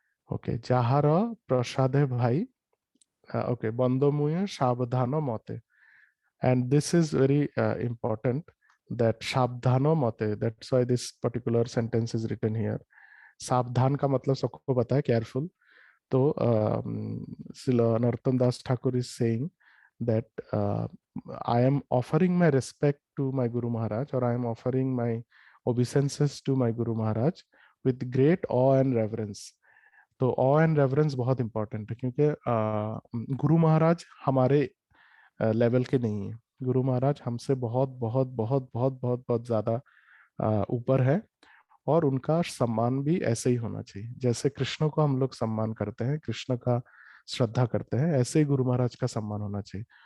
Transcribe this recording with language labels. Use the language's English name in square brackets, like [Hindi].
[English] okay, [Bangla] जहार प्रसादे भाई, [English] okay, [Bangla] बंदो मुए सावधान मते, [English] And this is very important, that सावधान मते, that's why this particular sentence is written here. [Hindi] सावधान का मतलब सबको पता है, केयरफुल। [English] तो Narottam Das Thakur is saying that I am offering my respect to my Guru Maharaj, or I am offering my obeisances to my Guru Maharaj with great awe and reverence. [Hindi] तो [English] awe and reverence [Hindi] बहुत important है, क्योंकि गुरु महाराज हमारे level के नहीं है। गुरु महाराज हमसे बहुत बहुत बहुत बहुत बहुत बहुत ज्यादा ऊपर है, और उनका सम्मान भी ऐसे ही होना चाहिए। जैसे कृष्ण को हम लोग सम्मान करते हैं, कृष्ण का श्रद्धा करते हैं, ऐसे ही गुरु महाराज का सम्मान होना चाहिए।